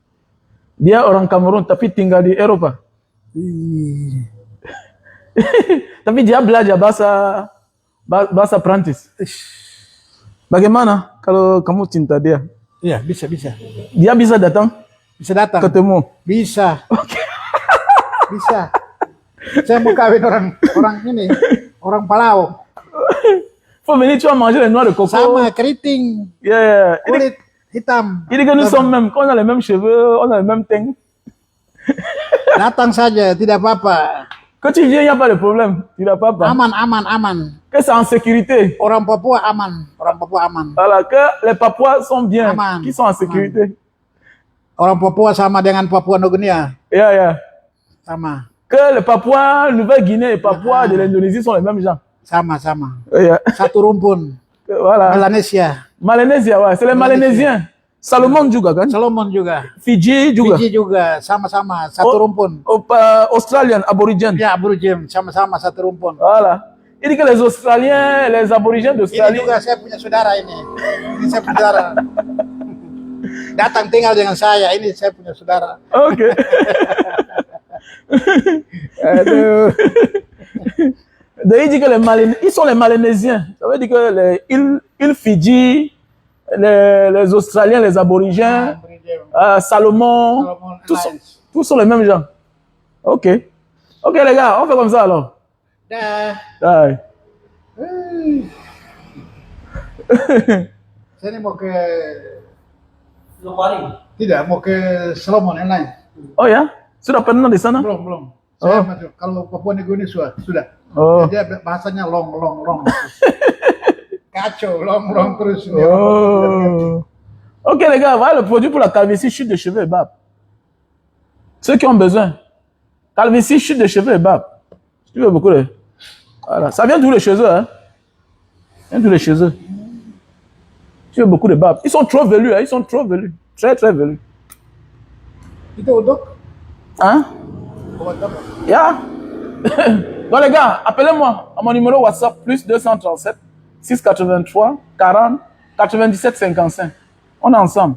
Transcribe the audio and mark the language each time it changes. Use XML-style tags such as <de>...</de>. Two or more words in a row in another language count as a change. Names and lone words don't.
<id>Dia orang Kamerun tapi tinggal di Eropa. Tapi dia belajar bahasa Prancis. Bagaimana kalau kamu cinta dia? Iya, bisa. Dia bisa datang? Bisa datang. Ketemu? Bisa. Oke. Bisa. Saya mau kawin orang Palau.</id> <fr>Faut venir, tu vas manger les noix de coco.</fr> <id>Sama, keriting.</id> <en>Yeah.</en> <id>Kulit hitam.</id> <fr>Il dit que nous sommes même, qu'on a les mêmes cheveux, on a le même teint.</fr> <id>Datang saja, tidak apa-apa.</id> <fr>Que tu viens, il n'y a pas de problème. Tu n'as pas peur.</fr> <id>Aman, aman, aman.</id> <fr>Que c'est en sécurité.</fr> <id>Orang Papua aman. Orang Papua aman.</id> <fr>Voilà, que les Papouas sont bien,</fr> <id>Aman.</id> <fr>qui sont en sécurité.</fr> <id>Orang Papua sama dengan Papua Nogunia.</id> <en>Yeah, yeah.</en> <id>Sama.</id> <fr>Que les Papouas, Nouvelle-Guinée et Papouas de l'Indonésie sont les mêmes gens.</fr> <id>Sama, sama.</id> <en>Yeah.</en> <id>Satu rumpun.</id> <fr>Voilà.</fr> <id>Melanesia.</id> <fr>Malanésia, ouais, c'est les Malanésiens.</fr> <id>Salomon juga kan? Solomon juga. Fiji juga. Fiji juga. Sama-sama. Satu rumpun.</id> <fr>Australian, aborigène.</fr> <id>Ya, Aborigin. Sama-sama satu rumpun.</id> <fr>Voilà. Il dit que les Australiens, les aborigènes</fr> <id>Ini</id> <fr>d'Australie.</fr> <id>juga saya punya saudara ini. Ini saya punya saudara. Datang tinggal dengan saya. Ini saya punya saudara. Ok. Aduh.</id> <fr>Donc, il dit que ils sont les Malanésiens. Ça veut dire que les îles Fidji, les Australiens, les aborigènes, Salomon, Solomon tous sont les mêmes gens. Ok. Ok, les gars, on fait comme ça alors.</fr> <id>Dah.</id> <fr>Ouais.</fr> <id>Saya ini mau ke Tidak, mau ke Solomon yang lain. Oh ya? Sudah pernah di sana? Belum. Saya masuk. Kalau Papua Nugini sudah. Oh. Dia bahasanya long. Kacau, long terus. Oh.</id> <fr>Ok les gars, voilà le produit pour la calvitie, chute de cheveux et barbe. Ceux qui ont besoin. Calvitie, chute de cheveux et barbe. Si tu veux beaucoup de... Voilà. Ça vient d'où les cheveux, hein? Ça vient d'où les cheveux. Tu veux beaucoup de barbe. Ils sont trop velus, hein? Ils sont trop velus. Très, très velus.</fr> <id>Itu untuk</id> <fr>Hein?</fr> <id>obat apa?</id> <en>Yeah.</en> <fr>Donc les gars, appelez-moi à mon numéro WhatsApp plus 237 683 40 97 55. On est ensemble.</fr>